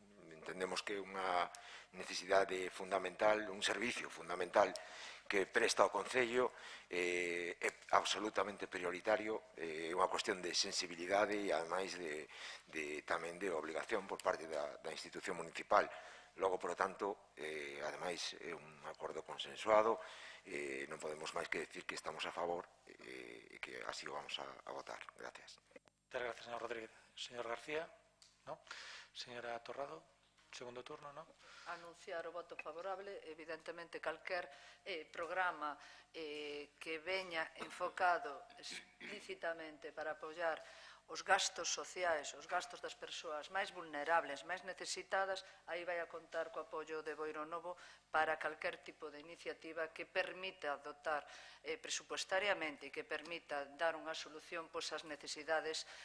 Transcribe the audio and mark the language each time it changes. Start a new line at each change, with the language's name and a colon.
Galician: Entendemos que é unha necesidade fundamental, un servicio fundamental que presta ao Concello, é absolutamente prioritario, é unha cuestión de sensibilidade e, ademais, tamén de obligación por parte da institución municipal. Logo, por lo tanto, ademais, é un acordo consensuado, non podemos máis que decir que estamos a favor e que así o vamos a votar.
Spanish: Gracias. Muchas gracias, señor Rodríguez. Señor García, ¿no? Señora Torrado, segundo turno, ¿no?
Galician: Anunciar o voto favorable, evidentemente calquer programa que veña enfocado explícitamente para apoiar os gastos sociais, os gastos das persoas máis vulnerables, máis necesitadas, aí vai a contar co apoio de Boiro Novo para calquer tipo de iniciativa que permita dotar presupuestariamente e que permita dar unha solución ás necesidades